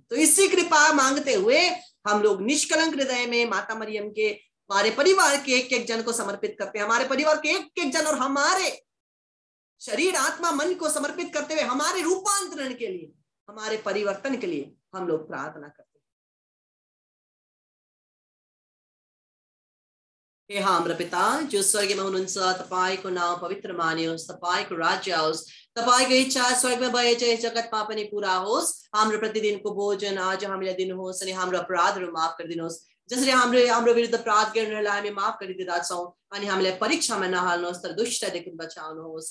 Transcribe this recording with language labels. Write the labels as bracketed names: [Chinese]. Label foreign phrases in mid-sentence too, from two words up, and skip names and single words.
[Hindi] तो इसी कृपा मांगते हुए हम लोग निष्कलंक हृदय में माता मरियम के, हमारे परिवार के एक एक जन को समर्पित करते हैं, हमारे परिवार के एक एक जन और हमारे शरीर आत्मा मन को समर्पित करते हुए हमारे रूपांतरण के लिए, हमारे परिवर्तन के लिए हम लोग प्रार्थना करते हैं। [Nepali] हे हाम्रो पिता जो स्वर्गमा हुनुहुन्छ, तपाईको नाम पवित्र मानियोस्, तपाईको राज्य आओस्, तपाईको इच्छा स्वर्गमा भए चाहिँ जगतमा पनि पूरा होस्। हाम्रो प्रतिदिनको भोजन आज हामीलाई दिनुहोस् अनि हाम्रो अपराधहरू माफ गरिदिनुहोस्, जसरी हाम्रो विरुद्ध अपराध गर्नेहरूलाई हामी माफ गरिदिँदा छौं, अनि हामीलाई परीक्षामा नहाल्नुहोस् तर दुष्टदेखि बचाउनुहोस्।